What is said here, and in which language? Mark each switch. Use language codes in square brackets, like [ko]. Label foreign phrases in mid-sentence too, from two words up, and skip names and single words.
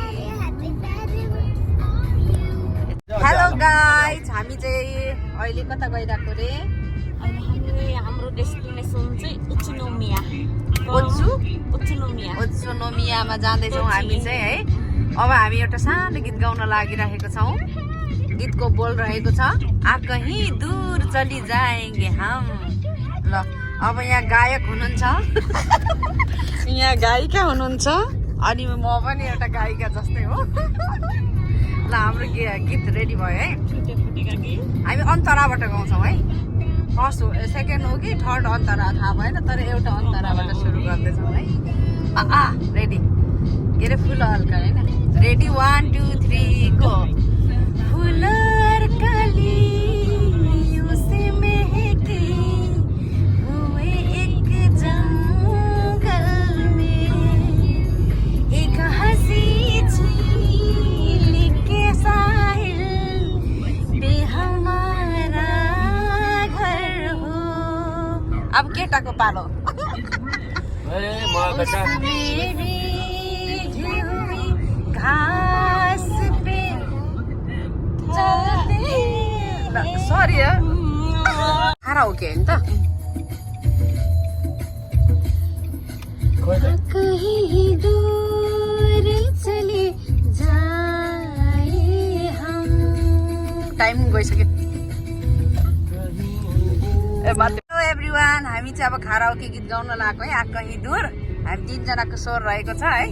[en] hello guys [ne] हामी चाहिँ अहिले कता गइरहेको रे। हाम्रो डेस्टिनेसन चाहिँ उचुनोमिया। उचुनोमियामा जाँदैछौँ हामी चाहिँ है। अब हामी एउटा सानो गीत गाउन लागिरहेको छौँ। गीतको बोल रहेको छ [hi] आ कहीं दूर चली जाएंगे हम। [ne] ल अब यहाँ गायक हुनुहुन्छ। यहाँ गायिका हुनुहुन्छ। अनि म पनि एउटा गायिका जस्तै हो। ल हाम्रो गीत रेडी भयो है। हामी अन्तराबाट गाउँछौँ है। फर्स्ट हो सेकेन्ड हो कि थर्ड अन्तरा थाहा भएन तर एउटा अन्तराबाट सुरु गर्दैछौँ है। रेडी के अरे फुल हल्का होइन। [en] Ready 1 2 3 go. [hi] फुलर कलियों से महके हुए एक जंगल में एक हंसी झील के साहिल पे हमारा घर हो। [ne] अब केटाको पालो। [hi] घास पे चलते। [ne] सरी खारा हो कि होइन त। [hi] कहीं दूर चले जाए हम। [ne] टाइम गइसक्यो। [en] hello everyone [ne] हामी चाहिँ अब खाराओके गीत गाउन लागेको है। [hi] आ कहीं दूर [ne] हामी 3 जनाको स्वर रहेको छ है।